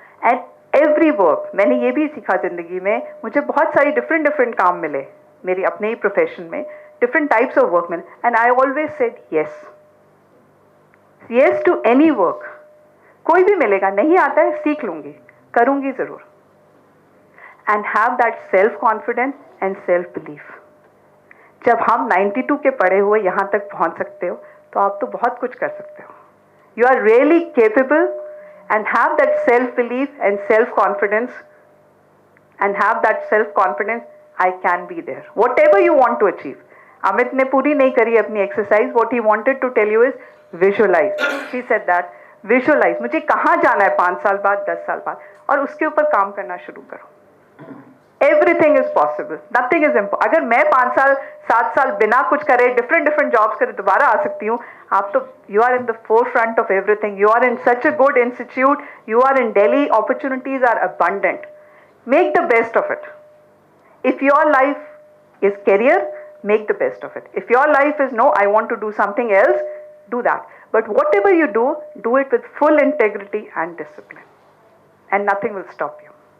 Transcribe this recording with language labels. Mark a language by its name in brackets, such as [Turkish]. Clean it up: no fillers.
[English] And every work, [Hindi] मैंने ये भी सीखा ज़िंदगी में, मुझे बहुत सारी different काम मिले मेरी अपने ही प्रोफेशन में, [English] different types of work [Hindi] मिले, [English] and I always said yes to any work. [Hindi] कोई भी मिलेगा, नहीं आता है सीख लूँगी, करूँगी ज़रूर. [English] And have that self confidence and self belief. [Hindi] जब हम 92 के पढ़े हुए यहाँ तक पहुँच सकते हो, तो आप तो बहुत कुछ कर सकते हो. [English] You are really capable, and have that self belief and self confidence, and have that self confidence. I can be there. Whatever you want to achieve. [Hindi] Amit ने पूरी नहीं करी अपनी exercise. [English] What he wanted to tell you is visualize. He said that visualize. [Hindi] मुझे कहाँ जाना है 5 साल बाद, 10 साल बाद, और उसके ऊपर काम करना शुरू करो. [English] Everything is possible. Nothing is impossible. [Hindi] अगर मैं 5 साल 7 साल बिना कुछ करे [English] different jobs [Hindi] करे दोबारा आ सकती हूँ, आप तो [English] you are in the forefront of everything. You are in such a good institute. You are in Delhi. Opportunities are abundant. Make the best of it. If your life is career, make the best of it. If your life is no, I want to do something else, do that. But whatever you do it with full integrity and discipline, and nothing will stop you.